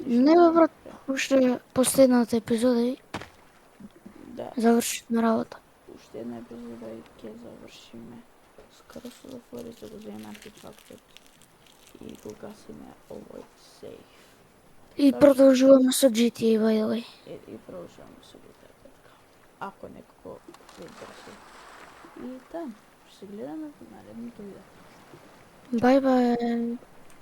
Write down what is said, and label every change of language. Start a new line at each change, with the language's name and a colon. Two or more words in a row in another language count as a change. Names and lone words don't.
Macedonian: Не бе, брат, уште последната епизода и Да, завршивме работа. уште една епизода и ќе завршиме. Скоро со The Forest да го земеме артефактот и го гасиме овој сейф. И продолжуваме со GTA,
English: by the way.
Macedonian: И продолжуваме со GTA, така. Ако некако се интересува. И да, ще се гледаме в наредното видео.
English: Bye bye.